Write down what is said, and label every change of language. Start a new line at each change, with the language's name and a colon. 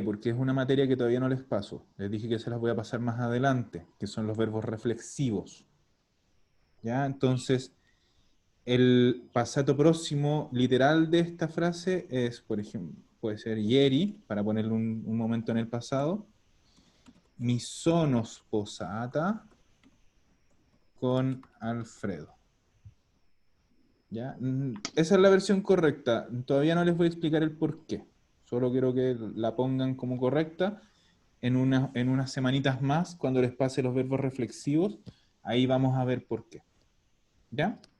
Spanish: Porque es una materia que todavía no les paso. Les dije que se las voy a pasar más adelante, que son los verbos reflexivos. ¿Ya? Entonces, El passato próximo literal de esta frase es, por ejemplo, puede ser ieri, para ponerle un momento en el pasado.
Italian: Mi sono sposata con Alfredo.
Spanish: ¿Ya? Esa es la versión correcta. Todavía no les voy a explicar el por qué. Solo quiero que la pongan como correcta. En unas semanitas más, cuando les pase los verbos reflexivos, ahí vamos a ver por qué. ¿Ya?